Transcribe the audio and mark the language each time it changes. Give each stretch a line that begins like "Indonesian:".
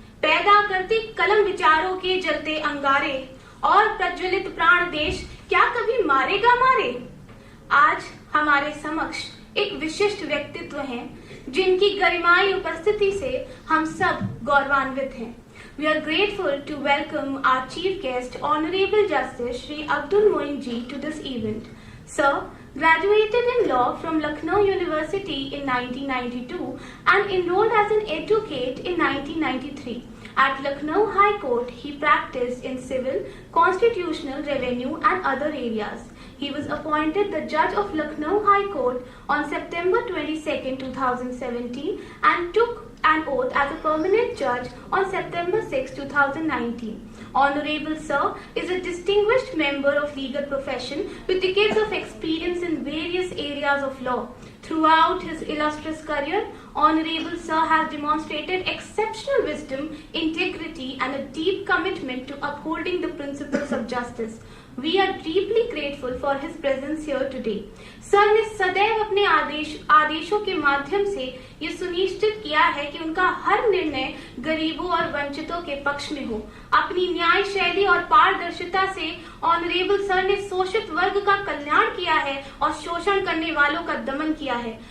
Hindi: पैदा करती कलम विचारों के जलते अंगारे और प्रज्वलित प्राण देश क्या कभी मारेगा मारे? आज हमारे समक्ष एक विशिष्ट व्यक्तित्व हैं जिनकी गरिमाई उपस्थिति से हम सब गौरवान्वित हैं।
English: We are grateful to welcome our chief guest, Honorable Justice Shri Abdul Moin ji, to this event. Sir graduated in law from Lucknow University in 1992 and enrolled as an advocate in 1993. At Lucknow High Court, he practiced in civil, constitutional, revenue and other areas. He was appointed the judge of Lucknow High Court on September 22, 2017 and took an oath as a permanent judge on September 6, 2019. Honorable Sir is a distinguished member of legal profession with decades of experience in various areas of law. Throughout his illustrious career, Honorable Sir has demonstrated exceptional wisdom, integrity and a deep commitment to upholding the principles of justice. We are deeply grateful for his presence here today.
Hindi: Sir ने सदैव अपने आदेशों के माध्यम से ये सुनिश्चित किया है कि उनका हर निर्णय गरीबों और वंचितों के पक्ष में हो। अपनी न्याय शैली और पारदर्शिता से ऑनरेबल सर ने शोषित वर्ग का कल्याण किया है और शोषण करने वालों का दमन किया है।